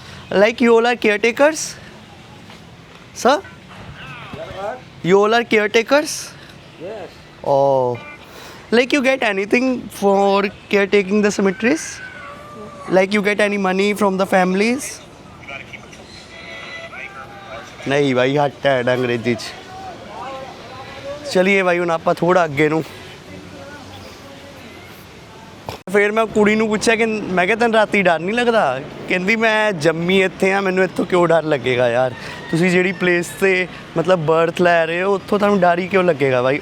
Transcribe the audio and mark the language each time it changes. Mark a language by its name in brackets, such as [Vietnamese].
[English] Like you all are caretakers? Sir? You all are caretakers? Yes. Oh. Like you get anything for caretaking the cemeteries? Like you get any money from the families? [Punjabi] नहीं भाई हट है अंग्रेजी च। [Hindi] चलिए भाई [Punjabi] ਹੁਣ ਆਪਾਂ ਥੋੜਾ ਅੱਗੇ ਨੂੰ ਫਿਰ ਮੈਂ ਕੁੜੀ ਨੂੰ ਪੁੱਛਿਆ ਕਿ ਮੈਂ ਕਿਹਾ ਤੈਨੂੰ ਰਾਤੀ ਡਰ ਨਹੀਂ ਲੱਗਦਾ? ਕਹਿੰਦੀ ਮੈਂ ਜੰਮੀ ਇੱਥੇ ਆ, ਮੈਨੂੰ ਇੱਥੋਂ ਕਿਉਂ ਡਰ ਲੱਗੇਗਾ ਯਾਰ, ਤੁਸੀਂ ਜਿਹੜੀ ਪਲੇਸ ਤੇ ਮਤਲਬ ਬਰਥ ਲੈ ਰਹੇ ਹੋ ਉੱਥੋਂ ਤੁਹਾਨੂੰ ਡਰ ਹੀ ਕਿਉਂ ਲੱਗੇਗਾ ਬਾਈ।